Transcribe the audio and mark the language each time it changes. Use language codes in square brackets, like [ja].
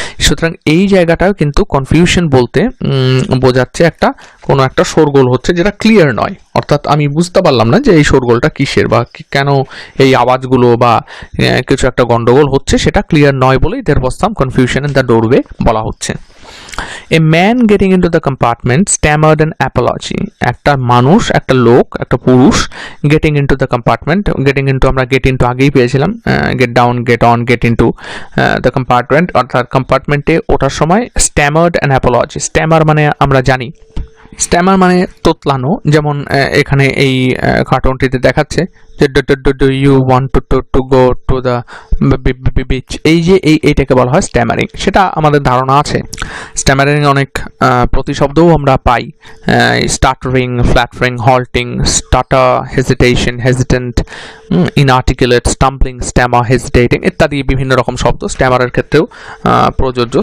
[bn] সুতরাং এই জায়গাটাও কিন্তু কনফিউশন বলতে বোঝাচ্ছে কোনো একটা শোরগোল হচ্ছে যেটা ক্লিয়ার নয়, অর্থাৎ আমি বুঝতে পারলাম না যে এই শোরগোলটা কিসের বা কেন এই আওয়াজগুলো বা কিছু একটা গন্ডগোল হচ্ছে, সেটা ক্লিয়ার নয় বলেই [en] there was some confusion in the doorway [bn] বলা হচ্ছে। [en] A man getting into the compartment stammered an apology. [bn] একটা মানুষ, একটা লোক, একটা পুরুষ [en] getting into the compartment, getting into [bn] আমরা [en] get into [bn] আগেই পেয়েছিলাম, [en] get down, get on, get into the compartment, [bn] অর্থাৎ কম্পার্টমেন্টে ওঠার সময় [en] stammered an apology. [bn] Stammer মানে আমরা জানি, স্ট্যামার মানে তোতলানো, যেমন এখানে এই কার্টুনটিতে দেখাচ্ছে যে [en] do you want to go to the beach, [bn] এই যে এইটাকে বলা হয় স্ট্যামারিং। সেটা আমাদের ধারণা আছে। স্ট্যামারিং অনেক প্রতিশব্দও আমরা পাই, স্টাটারিং, flattering, halting, starter, hesitation, hesitant, ইনআর্টিকুলেট, stumbling, Starmer, hesitating ইত্যাদি বিভিন্ন রকম শব্দ স্ট্যামারের ক্ষেত্রেও প্রযোজ্য।